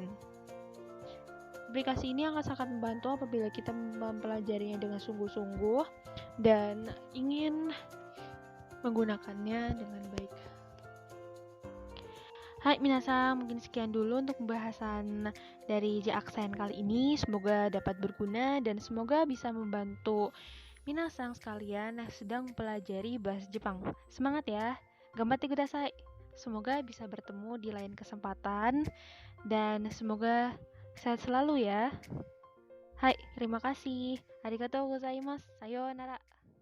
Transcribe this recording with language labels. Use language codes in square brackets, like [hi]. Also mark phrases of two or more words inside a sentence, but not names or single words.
[id] Aplikasi ini akan sangat membantu apabila kita mempelajarinya dengan sungguh-sungguh dan ingin menggunakannya dengan baik. Hai minasang, mungkin sekian dulu untuk pembahasan dari J-Accent kali ini. Semoga dapat berguna dan semoga bisa membantu minasang sekalian yang sedang mempelajari bahasa Jepang. Semangat ya, [ja] がんばってください. [id] Semoga bisa bertemu di lain kesempatan dan semoga sehat selalu ya. Hai, terima kasih. [ja] ありがとうございます. [id] Sayonara.